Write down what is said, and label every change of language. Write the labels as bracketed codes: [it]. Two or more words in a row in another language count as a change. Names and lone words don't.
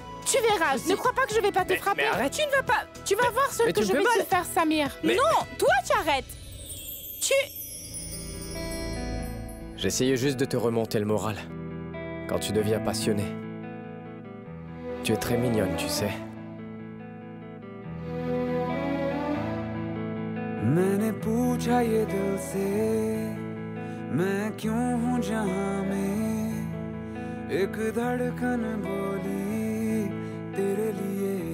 [fr] Tu verras, ne crois pas que je vais pas te frapper. Mais arrête. Tu ne vas pas... Tu vas voir ce que je vais te faire, Samir. Mais... Non, toi tu arrêtes. J'essayais juste de te remonter le moral. Quand tu deviens passionné. Tu es très mignonne, tu sais. [hi] मैंने पूछा ये दिल से मैं क्यों हूँ जहाँ में एक धड़कन बोली तेरे लिए